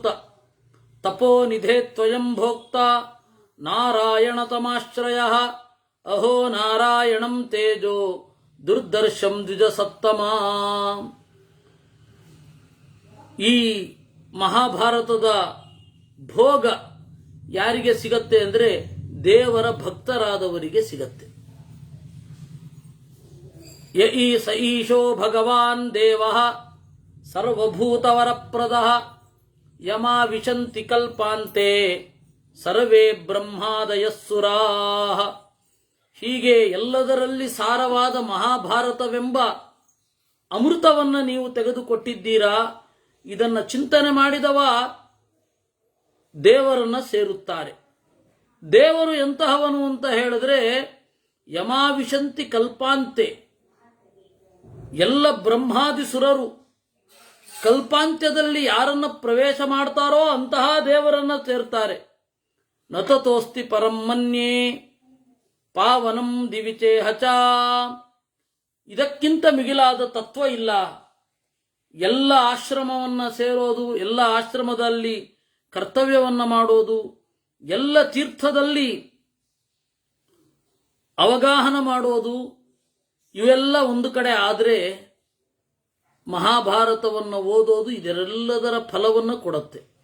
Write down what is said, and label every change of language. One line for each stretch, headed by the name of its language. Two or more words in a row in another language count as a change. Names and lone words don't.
Sanskrit: ತಪೋನಿಧೇ ತ್ವಯಂ ಭೋಕ್ತ ನಾರಾಯಣತಮಾಶ್ರಯ ಅಹೋ ನಾರಾಯಣಂ ತೇಜೋ ದುರ್ದರ್ಶಂ ದ್ವಿಜಸತ್ತಮ.
Kannada: ಈ ಮಹಾಭಾರತದ ಭೋಗ ಯಾರಿಗೆ ಸಿಗತ್ತೆ ಅಂದರೆ ದೇವರ ಭಕ್ತರಾದವರಿಗೆ ಸಿಗತ್ತೆ.
Sanskrit: ಸ ಈಶೋ ಭಗವಾನ್ ದೇವಃ ಸರ್ವಭೂತವರಪ್ರದಃ ಯಮಾ ವಿಶಂತಿ ಕಲ್ಪಾಂತೆ ಸರ್ವೇ ಬ್ರಹ್ಮಾದಯಸ್ಸುರಾಃ.
Kannada: ಹೀಗೆ ಎಲ್ಲದರಲ್ಲಿ ಸಾರವಾದ ಮಹಾಭಾರತವೆಂಬ ಅಮೃತವನ್ನು ನೀವು ತೆಗೆದುಕೊಟ್ಟಿದ್ದೀರಾ. ಇದನ್ನು ಚಿಂತನೆ ಮಾಡಿದವ ದೇವರನ್ನ ಸೇರುತ್ತಾರೆ. ದೇವರು ಎಂತಹವನು ಅಂತ ಹೇಳಿದ್ರೆ
Sanskrit: ಯಮಾವಿಶಂತಿ ಕಲ್ಪಾಂತೆ,
Kannada: ಎಲ್ಲ ಬ್ರಹ್ಮಾದಿ ಸುರರು ಕಲ್ಪಾಂತ್ಯದಲ್ಲಿ ಯಾರನ್ನ ಪ್ರವೇಶ ಮಾಡ್ತಾರೋ ಅಂತಹ ದೇವರನ್ನ ಸೇರ್ತಾರೆ.
Sanskrit: ನತತೋಸ್ತಿ ಪರಂ ಮನ್ಯೇ ಪಾವನಂ ದಿವಿಚೇಹಚ.
Kannada: ಇದಕ್ಕಿಂತ ಮಿಗಿಲಾದ ತತ್ವ ಇಲ್ಲ. ಎಲ್ಲ ಆಶ್ರಮವನ್ನ ಸೇರೋದು, ಎಲ್ಲ ಆಶ್ರಮದಲ್ಲಿ ಕರ್ತವ್ಯವನ್ನ ಮಾಡೋದು, ಎಲ್ಲ ತೀರ್ಥದಲ್ಲಿ ಅವಗಾಹನ ಮಾಡೋದು, ಇವೆಲ್ಲ ಒಂದು ಕಡೆ ಆದರೆ ಮಹಾಭಾರತವನ್ನು ಓದೋದು ಇದರೆಲ್ಲದರ ಫಲವನ್ನು ಕೊಡುತ್ತೆ.